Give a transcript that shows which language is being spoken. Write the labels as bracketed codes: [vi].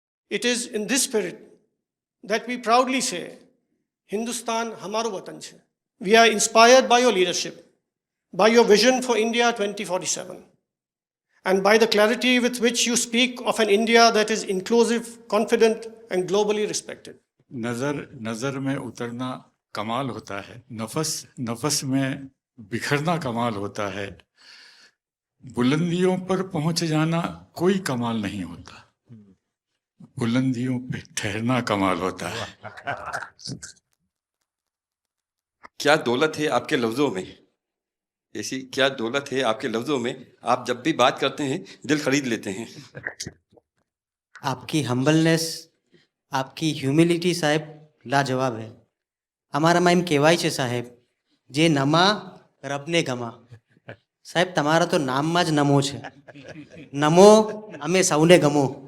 [en] It is in this spirit that we proudly say, [gu] Hindustan hamaro watan chhe. [en] We are inspired by your leadership, by your vision for India 2047, and by the clarity with which you speak of an India that is inclusive, confident, and globally respected. [hi] नजर में उतरना कमाल होता है, नफस में बिखरना कमाल होता है, बुलंदियों पर पहुंच जाना कोई कमाल नहीं होता, बुलंदियों पे ठहरना कमाल होता है। क्या दौलत है आपके लफ्ज़ों में, ऐसी क्या दौलत है आपके लफ्ज़ों में, आप जब भी बात करते हैं दिल खरीद लेते हैं। आपकी हम्बलनेस, आपकी ह्यूमिलिटी साहेब लाजवाब है। [gu] અમારા માં એમ કહેવાય છે સાહેબ, જે નમા રબને ગમા। સાહેબ તમારા તો નામમાં જ નમો છે, નમો અમે સૌને ગમો।